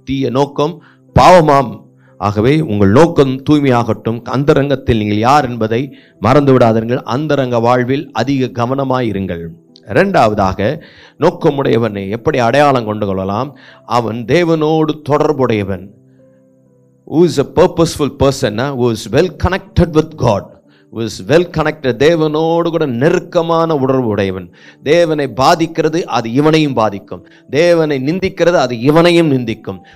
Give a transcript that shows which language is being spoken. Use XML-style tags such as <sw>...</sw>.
<ta>தீய நோக்கம் பாவமாம். ஆகவே உங்கள் நோக்கம் தூய்மையாகட்டும். அந்தரங்கத்தில் நீங்கள் யார் என்பதை மறந்து விடாதீர்கள். அந்தரங்க வாழ்வில் அதிக கவனமாயிருங்கள். இரண்டாவதாக, நோக்கமுடையவனை எப்படி அடையாளம் கொண்டு கொள்ளலாம்? அவன் தேவனோடு தொடர்புடையவன்.</ta> <en>Who is a purposeful person, who is well connected with God, who is well connected,</en> <ta>தேவனோடு கூட நெருக்கமான உணர்வு உடையவன். தேவனை பாதிக்கிறது அது இவனையும் பாதிக்கும், தேவனை நிந்திக்கிறது அது இவனையும் நிந்திக்கும்.</ta>